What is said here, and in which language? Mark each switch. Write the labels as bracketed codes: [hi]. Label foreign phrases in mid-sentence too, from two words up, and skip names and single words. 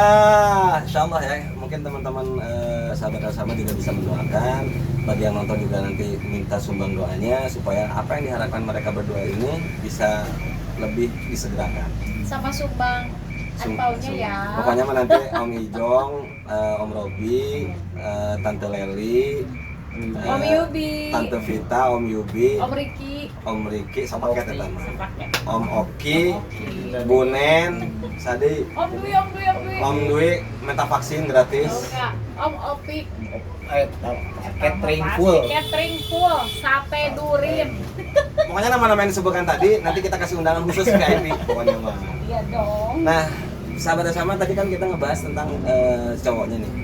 [id] Insyaallah ya. Mungkin teman-teman sahabat-sahabat juga bisa mendoakan. Bagi yang nonton juga nanti minta sumbang doanya supaya apa yang diharapkan mereka berdua ini bisa lebih disegerakan. Sama sumbang angpaunya ya. Pokoknya mah nanti Om Ijong, Om Robi, Tante Leli, Om Yubi, Tante Vita, Om Yubi, Om Riki, sepaket ya Tante. sepaket. Om Oki, Bu Nen, Sadi, Om Dwi. Om Dwi, minta vaksin gratis. Enggak, Om Opi. Catering full. Catering full, sate durin. Pokoknya nama-nama yang disebutkan tadi, nanti kita kasih undangan khusus VIP pokoknya mah. Iya dong. Nah, sahabat sama tadi kan kita ngebahas tentang cowoknya nih.